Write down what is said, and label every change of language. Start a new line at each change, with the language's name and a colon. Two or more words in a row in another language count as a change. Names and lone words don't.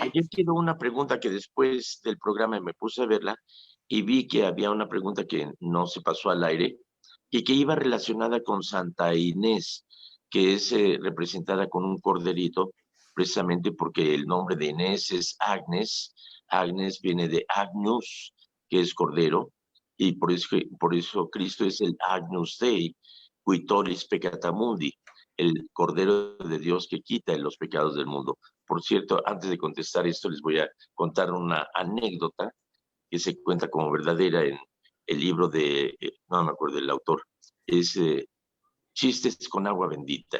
Spanish: Ayer quedó una pregunta que después del programa me puse a verla y vi que había una pregunta que no se pasó al aire y que iba relacionada con Santa Inés, que es representada con un corderito, precisamente porque el nombre de Inés es Agnes. Agnes viene de Agnus, que es cordero, y por eso Cristo es el
Latin: Agnus Dei, qui tollis peccata mundi,
Spanish: el cordero de Dios que quita los pecados del mundo. Por cierto, antes de contestar esto, les voy a contar una anécdota que se cuenta como verdadera en el libro de, no me acuerdo del autor, es Chistes con agua bendita.